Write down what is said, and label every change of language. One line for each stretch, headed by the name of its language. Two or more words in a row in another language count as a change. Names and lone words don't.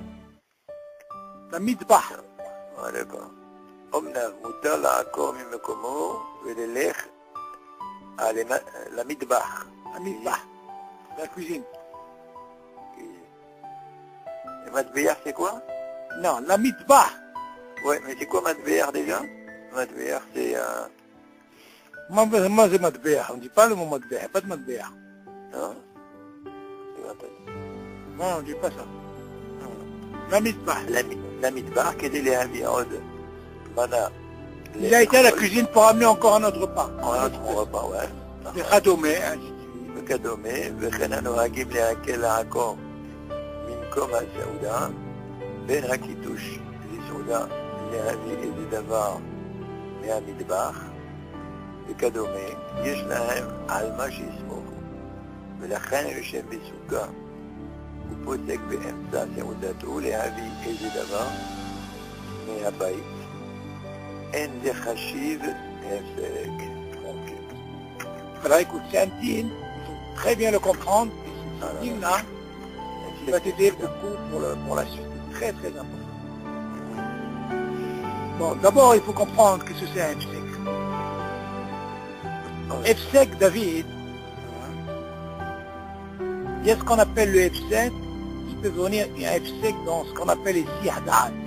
Hebrew: למטבח. אמנם מותר לעקור ממקומו וללך למטבח. המטבח, לקוויזין.
French: מטבח c'est quoi? Non, למטבח. Ouais, mais c'est quoi matoubéach déjà? Matoubéach c'est
Hebrew: מה זה מטבח?
French: On dit pas le mot מטבח, pas de מטבח. non? Non, on dit pas ça.
Hebrew: למטבח. למטבח כדי להביא עוד מנה.
French: Il a été à la cuisine pour amener encore un autre repas. Un autre repas, ouais.
Hebrew: וכדומה. וכדומה, וכן הנוהגים להקל לעקור ממקום הסעודה, בין הקידוש לסעודה להביא איזה דבר מהמטבח וכדומה, יש להם על מה שיסמוכו, ולכן יושב בסוכה ופוסק באמצע סעודתו להביא איזה דבר מהבית. אין זה חשיב הפסק.
French: Alors écoute, c'est un din, il faut très bien le comprendre, et ce din-là, il va t'aider beaucoup pour la suite. Très important. Bon, d'abord, il faut comprendre que c'est un Efsek. Efsek, David, il y a ce qu'on appelle le Efsek, il peut venir un Efsek dans ce qu'on appelle les Sihadat.